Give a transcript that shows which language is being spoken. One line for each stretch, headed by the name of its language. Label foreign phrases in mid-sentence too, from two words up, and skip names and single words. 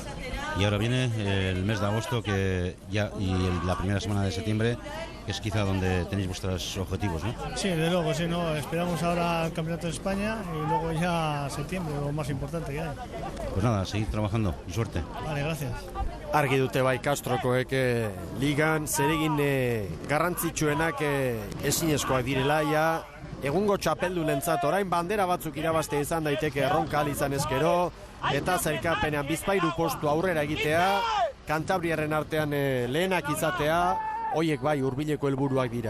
Spanish: Y ahora viene el mes de agosto y la primera semana de septiembre, que es quizá donde tenéis vuestros objetivos, ¿no? Sí, de luego, sí, ¿no? Esperamos ahora el Campeonato de España y luego ya septiembre, lo más importante que hay. Pues nada, seguid trabajando y suerte. Vale, gracias.
Basque: Argi dute bai Castrokoek ligan zeregin garrantzitsuenak ezinezkoak direla, ja egungo txapeldulentzat orain bandera batzuk irabazte izan daiteke erronka ahal izan ezkero, eta zailkapenean bizpahiru postu aurrera egitea, Kantabriarren artean lehenak izatea, hoiek bai hurbileko helburuak dira.